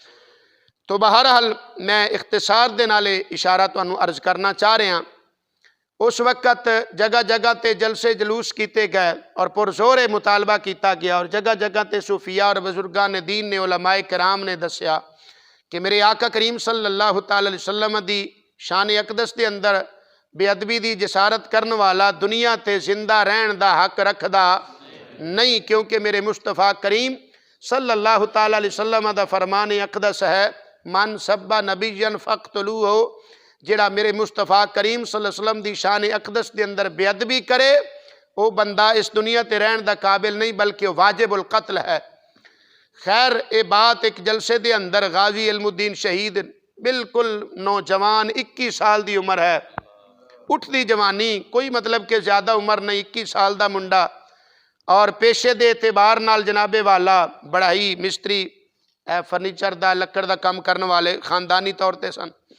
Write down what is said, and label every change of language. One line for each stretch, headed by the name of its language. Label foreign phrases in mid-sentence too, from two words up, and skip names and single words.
Punjabi: تو بہرحال میں اختصار دے نالے اشارہ تہانوں عرض کرنا چاہ رہا.
Urdu: اس وقت جگہ جگہ تے جلسے جلوس کیے گئے اور پرزور مطالبہ کیا گیا اور جگہ جگہ تے صوفیا اور بزرگاں نے دین نے علمائے کرام نے دسیا کہ میرے آقا کریم
Arabic: صلى الله عليه وسلم
Urdu: دی شان اقدس کے اندر بےادبی کی جسارت کرنے والا دنیا تے زندہ رہن کا حق رکھدا نہیں، کیونکہ میرے مصطفیٰ کریم
Arabic: صلى الله عليه وسلم
Urdu: کا فرمان اقدس ہے,
Arabic: من سب نبيا فاقتلوه,
Urdu: جہڑا میرے مصطفیٰ کریم
Arabic: صلى الله عليه وسلم
Urdu: کی شان اقدس کے اندر بےادبی کرے وہ بندہ اس دنیا تے رہن کا قابل نہیں بلکہ واجب القتل ہے. خیر یہ بات ایک جلسے کے اندر غازی علم الدین شہید بالکل نوجوان 21 سال کی عمر ہے، اٹھتی جوانی، کوئی مطلب کہ زیادہ عمر نہیں، 21 سال کا منڈا اور پیشے کے اعتبار نال جناب والا بڑھئی مستری فرنیچر کا لکڑ کا کام کرنے والے خاندانی طور پر سن.